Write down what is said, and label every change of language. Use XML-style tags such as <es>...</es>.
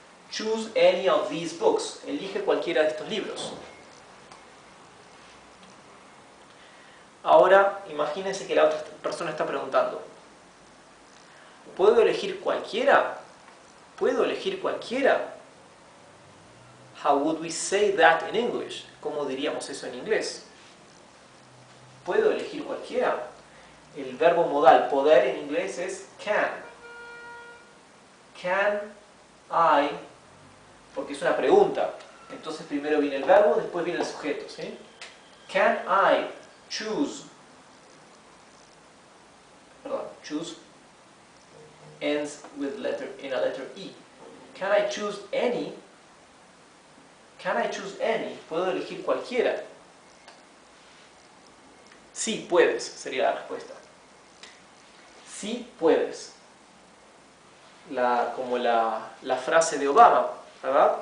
<en>Choose any of these books.</en> <es>Elige cualquiera de estos libros. Ahora, imagínense que la otra persona está preguntando, ¿puedo elegir cualquiera? ¿Puedo elegir cualquiera?</es> <en>How would we say that in English?</en> <es>¿Cómo diríamos eso en inglés? ¿Puedo elegir cualquiera? El verbo modal, poder en inglés es can. Can I, porque es una pregunta. Entonces primero viene el verbo, después viene el sujeto, ¿sí?</es> <en>Can I choose, choose ends with in a letter E. Can I choose any? Can I choose any?</en> <es>¿Puedo elegir cualquiera? Sí, puedes, sería la respuesta. Sí, puedes. Como la frase de Obama, ¿verdad?</es>